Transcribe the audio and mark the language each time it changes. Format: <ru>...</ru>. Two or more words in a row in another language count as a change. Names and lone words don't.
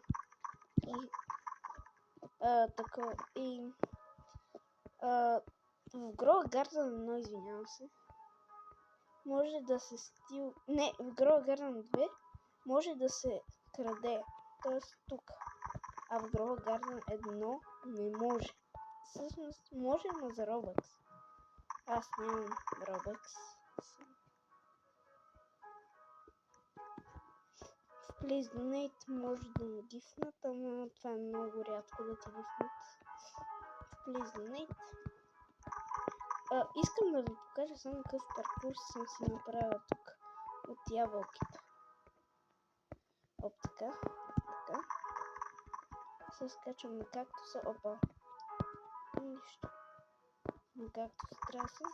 <bg>И така и в Grow a Garden 1, извинявам се, може да се не, в Grow a Garden 2 може да се краде, т.е. тук, а в Grow a Garden 1 не може. Всъщност може, но за Robux. Аз нямам Robux. Please donate може да ми гифнат, ама това е много рядко да ти гифнат. Please donate. Искам да ви покажа само какъв паркур съм си направила тук от ябълките. Оп, така. Се скачам на кактуса. Опа. Нищо. На кактуса трябва се.</bg>